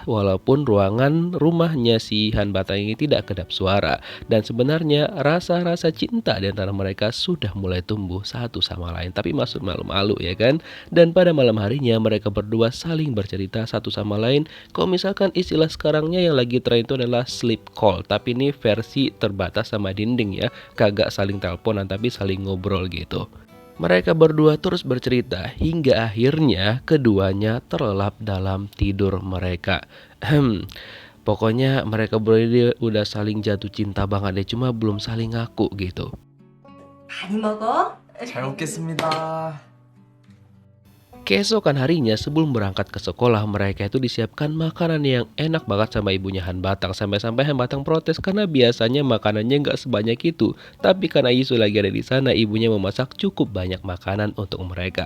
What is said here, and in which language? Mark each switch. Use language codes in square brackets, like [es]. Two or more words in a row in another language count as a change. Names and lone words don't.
[id] Walaupun ruangan rumahnya si Han Batang ini tidak kedap suara. Dan sebenarnya rasa-rasa cinta di antara mereka sudah mulai tumbuh satu sama lain. Tapi masuk malu-malu ya kan. Dan pada malam harinya mereka berdua saling bercerita satu sama lain. Kalau misalkan istilah sekarangnya yang lagi tren itu adalah [en] sleep call. [id] Tapi ini versi terbatas sama dinding ya. Kagak saling teleponan tapi saling ngobrol gitu. Mereka berdua terus bercerita hingga akhirnya keduanya terlelap dalam tidur mereka. Pokoknya mereka berdua udah saling jatuh cinta banget deh. Cuma belum saling ngaku gitu. [ko] 많이 먹어? 잘 먹겠습니다. [id] Keesokan harinya sebelum berangkat ke sekolah mereka itu disiapkan makanan yang enak banget sama ibunya Han Batang. Sampai-sampai Han Batang protes karena biasanya makanannya nggak sebanyak itu. Tapi karena Isu lagi ada di sana ibunya memasak cukup banyak makanan untuk mereka.